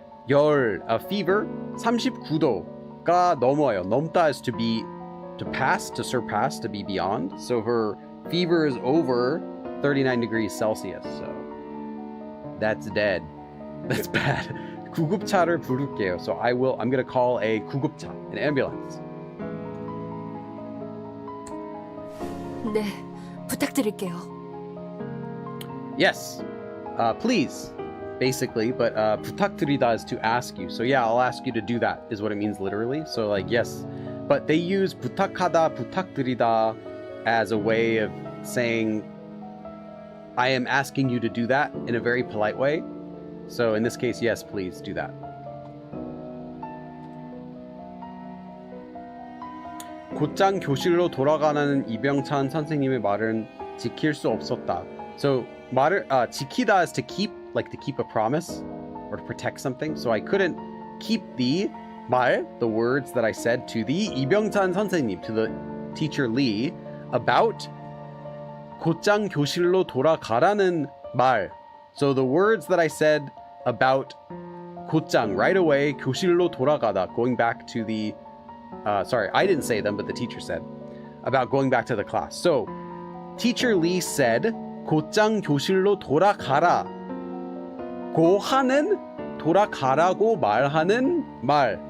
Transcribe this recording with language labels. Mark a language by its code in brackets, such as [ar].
[ko] 열, fever, 39도가 넘어요. [en] 넘다 is to be, to pass, to surpass, to be beyond. So her fever is over 39 degrees Celsius. So that's dead. That's bad. [ko] 구급차를 부를게요. [en] So I'm gonna call a 구급차, an ambulance. [ko] 네, 부탁드릴게요. [en] Yes, please, basically, but 부탁드리다 is to ask you. So yeah, I'll ask you to do that is what it means literally. So like, yes, but they use 부탁하다, 부탁드리다 as a way of saying, I am asking you to do that in a very polite way. So in this case, yes, please do that. [ko] 곧장 교실로 돌아가는 이병찬 선생님의 말은 지킬 수 없었다. [en] So [ko] 말을 지키다 [en] is to keep, like to keep a promise or to protect something. So I couldn't keep the 말, the words that I said to the 이병찬 선생님, to the teacher Lee, about [ko] 곧장 교실로 돌아가라는 말. [en] So the words that I said about 곧장, right away, [ko] 교실로 돌아가다, [en] going back to the, sorry, I didn't say them, but the teacher said, about going back to the class. So teacher Lee said, [ko] 곧장 교실로 돌아가라. 고하는 돌아가라고 말하는 말.